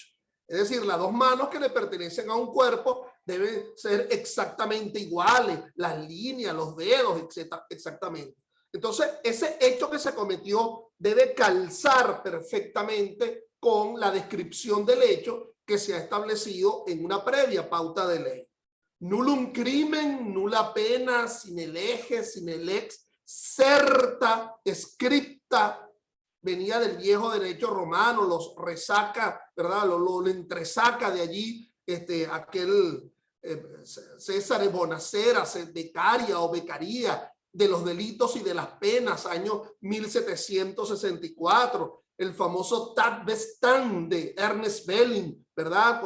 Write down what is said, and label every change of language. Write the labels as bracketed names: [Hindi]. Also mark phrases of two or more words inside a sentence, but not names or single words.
[Spanish] Es decir, las dos manos que le pertenecen a un cuerpo deben ser exactamente iguales, las líneas, los dedos, etcétera, exactamente. Entonces, ese hecho que se cometió debe calzar perfectamente con la descripción del hecho que se ha establecido en una previa pauta de ley. [Latin] Nullum crimen, nulla pena, sine lege, sine lex, certa, scripta. [Spanish] Venía del viejo derecho romano, los resaca, ¿verdad? Lo entresaca de allí aquel César Bonacera, becaria o becaría de los delitos y de las penas, año 1764, el famoso Tat Bestan de Ernest Belling, ¿verdad?